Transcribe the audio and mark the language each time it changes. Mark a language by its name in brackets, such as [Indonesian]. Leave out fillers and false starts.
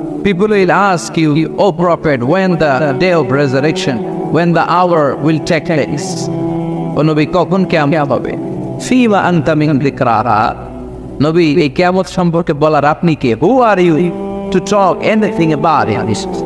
[English] People will ask you, O Prophet, when the day of resurrection, when the hour will take place. [Bangla] ও নবী, কখন কিয়ামত হবে? [Arabic] ফিমা আনতা মিন যিকরাহা। [Bangla] নবী, এই কিয়ামত সম্পর্কে বলার আপনি কে? [English] Who are you to talk anything about it?